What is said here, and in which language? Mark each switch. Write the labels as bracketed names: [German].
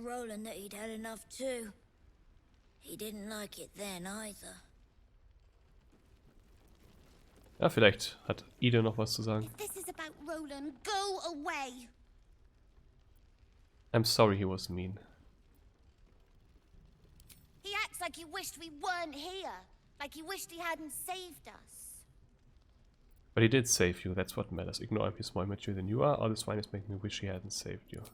[English] Rowland that he'd had enough too. He didn't like it then either. [German] Ja, vielleicht hat Ida noch was zu sagen. [English] If this is about Roland, go away. I'm sorry he was mean. He acts like he wished we weren't here. Like he wished he hadn't saved us. But he did save you, that's what matters. Ignore him, he's more mature than you are. All this wine is making me wish he hadn't saved you.